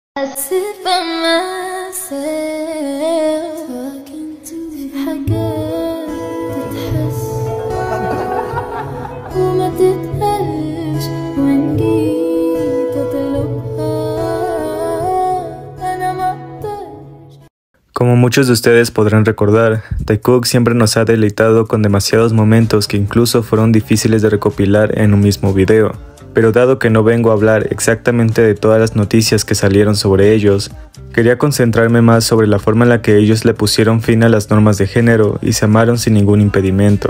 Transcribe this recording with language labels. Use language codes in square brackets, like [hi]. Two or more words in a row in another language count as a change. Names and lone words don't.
[ar] أسف myself حاجات تتحس وما تتقالش وإن جيت أطلبها أنا مقدرش. [es] Como muchos de ustedes podrán recordar, Taekook siempre nos ha deleitado con demasiados momentos que incluso fueron difíciles de recopilar en un mismo video. Pero dado que no vengo a hablar exactamente de todas las noticias que salieron sobre ellos, quería concentrarme más sobre la forma en la que ellos le pusieron fin a las normas de género y se amaron sin ningún impedimento.